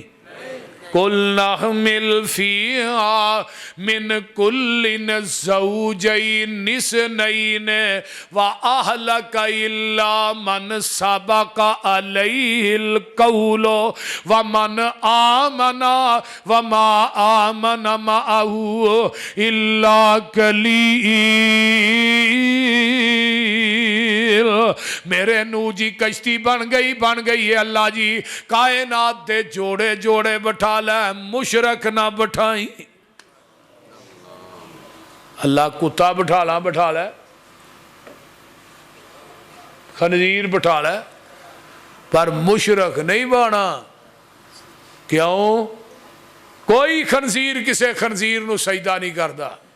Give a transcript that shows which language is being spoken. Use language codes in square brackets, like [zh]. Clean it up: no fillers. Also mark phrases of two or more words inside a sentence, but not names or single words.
[ar] قُلْ نَحْمِلْ فِيهَا مِنْ كُلٍّ زَوْجَيْنِ اثْنَيْنِ وَأَهْلَكَ إِلَّا مَنْ سَبَقَ عَلَيْهِ الْقَوْلُ وَمَنْ آمَنَ وَمَا آمَنَ مَعَهُ إِلَّا قَلِيلٌ۔ [pa] میرے نوح جی کشتی بن گئی ہے اللہ جی کائنات دے جوڑے جوڑے بٹھا لے مشرک نہ بٹھائی اللہ کتا بٹھا لے خنزیر بٹھا لے پر مشرک نہیں بنا کیوں کوئی خنزیر کسی خنزیر نوں سجدہ نہیں کرتا